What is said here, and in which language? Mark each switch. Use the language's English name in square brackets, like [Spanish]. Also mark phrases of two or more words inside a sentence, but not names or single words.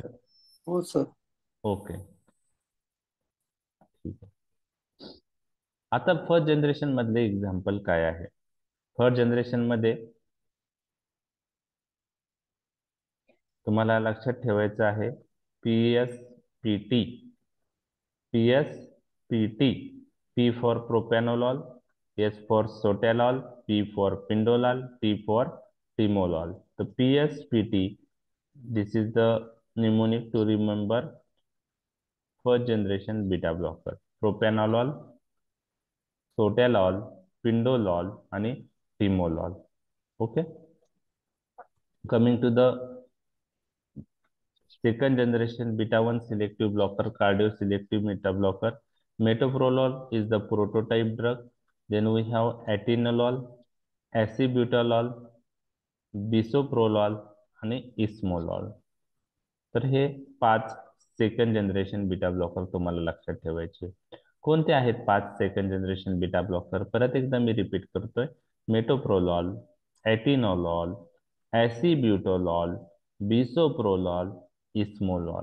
[Marathi] हो सर. ओके, ठीक आहे. आता [English] first generation [Marathi] मधले एक्झाम्पल काय आहे? [English] first generation [Marathi] मध्ये तुम्हाला लक्षात ठेवायचं आहे PSPT. [English] PSPT, P for propranolol, S for sotalol, P for pindolol, T for timolol. So PSPT, this is the mnemonic to remember first generation beta blocker. Propranolol, sotalol, pindolol आणि timolol. Okay. Coming to the second generation beta 1 selective blocker, cardio selective beta blocker. Metoprolol is the prototype drug. Then we have atenolol, acebutolol, bisoprolol आणि ismolol. [Marathi] तर हे 5 [English] second generation beta blocker [Marathi] तुम्हाला लक्षात ठेवायचे. कोणते आहेत 5 [English] second generation beta blocker? [Marathi] परत एकदा मी रिपीट करतोय. मेटोप्रोलॉल, एटिनोलॉल, ऍसिब्युटोलॉल, बिसोप्रोलॉल, इस्मोलॉल.